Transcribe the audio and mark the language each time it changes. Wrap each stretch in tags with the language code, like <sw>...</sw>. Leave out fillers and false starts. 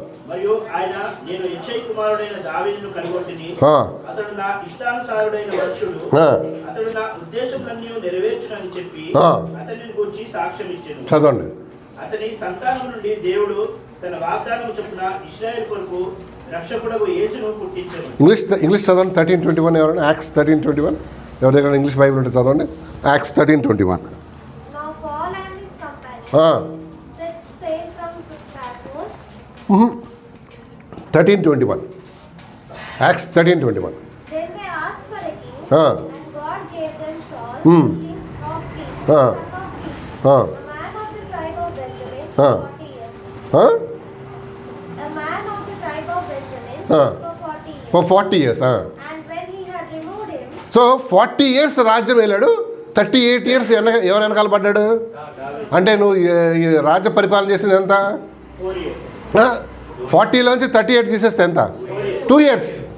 <te>మరియు ఆయన, నేను యెషై కుమారుడైన దావీదును కనుగొంటిని, అతడు నా ఇష్టానుసారుడైన మనుషుడు, అతడు నా ఉద్దేశములన్నీ నెరవేర్చునని చెప్పి అతనిని గురించి సాక్ష్యం ఇచ్చెను. చదవండి. అతని సంతానం నుండి దేవుడు తన వాగ్దానం చొప్పున ఇశ్రాయేలు కొరకు రక్షకుడగు యేసును పుట్టించెను. ఇంగ్లీష్ చదవండి. 13:21 ఎవరైనా? యాక్ట్స్ 13:21. ఎవరి దగ్గర ఇంగ్లీష్ బైబిల్ ఉంటే చదవండి. Acts 13:21.</te> <en>Now Paul and his companions set sail from Paphos. 13:21. Acts 13:21. Then they asked for a king, and God gave them Saul, king of Kish, son of Kish, a man of the tribe of Benjamin, for 40 years. A man of the tribe of Benjamin for 40 years. And when he had removed him,</en> <te>so 40 years రాజ్యం వెళ్ళాడు. 38 years ఎవరు వెనకాల పడ్డాడు అంటే నువ్వు ఈ రాజ్య పరిపాలన చేసింది ఎంత?</te> <en>4 years.</en> <te>40లోంచి 38 తీసేస్తే ఎంత? 2 years.</te>